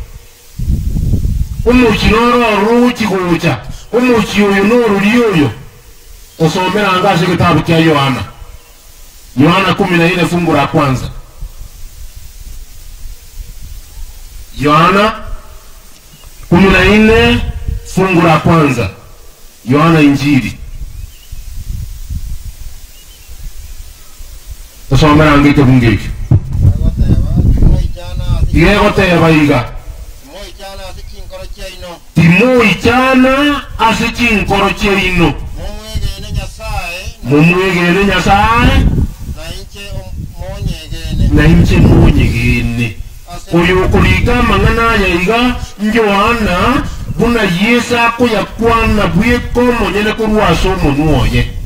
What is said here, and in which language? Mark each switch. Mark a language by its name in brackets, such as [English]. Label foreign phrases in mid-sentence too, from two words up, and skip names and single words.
[Gusii] omochi nororo gokigucha omochi oyo norori oyo osomeranga ase egitabu kia Yohana 14 [Swahili] fungu la kwanza [Gusii] Yohana 14 [Swahili] fungu la kwanza [Gusii] Yohana Injili tosomeranga ekebunge ekyo igegoteba iga timoichana ase chinkoro chiaino mumwegene Nyasaye na inche monyegene oyo okorika amang'ana aya iga Yohana buna Yesu akoyakwana bweka omonyene korwa ase omonwa oye